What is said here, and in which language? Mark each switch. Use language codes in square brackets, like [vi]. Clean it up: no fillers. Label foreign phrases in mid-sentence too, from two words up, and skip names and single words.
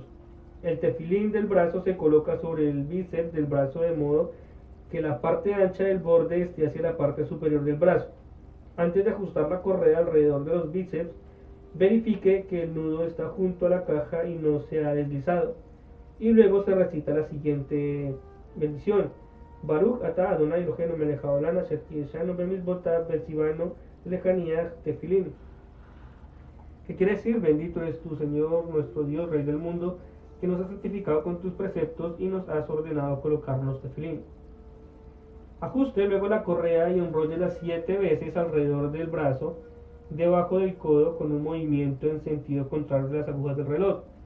[es] El tefilín del brazo se coloca sobre el bíceps del brazo de modo que la parte ancha del borde esté hacia la parte superior del brazo. Antes de ajustar la correa alrededor de los bíceps, verifique que el nudo está junto a la caja y no se ha deslizado. Y luego se recita la siguiente bendición: [he] ברוך אתה אדוני אלוהינו מלך העולם אשר קידשנו במצוותיו וציוונו להניח תפילין. [es] ¿Qué quiere decir? Bendito es tu Señor, nuestro Dios, Rey del mundo, que nos has santificado con tus preceptos y nos has ordenado colocar los tefilín. Ajuste luego la correa y enróllela 7 veces alrededor del brazo, debajo del codo, con un movimiento en sentido contrario de las agujas del reloj.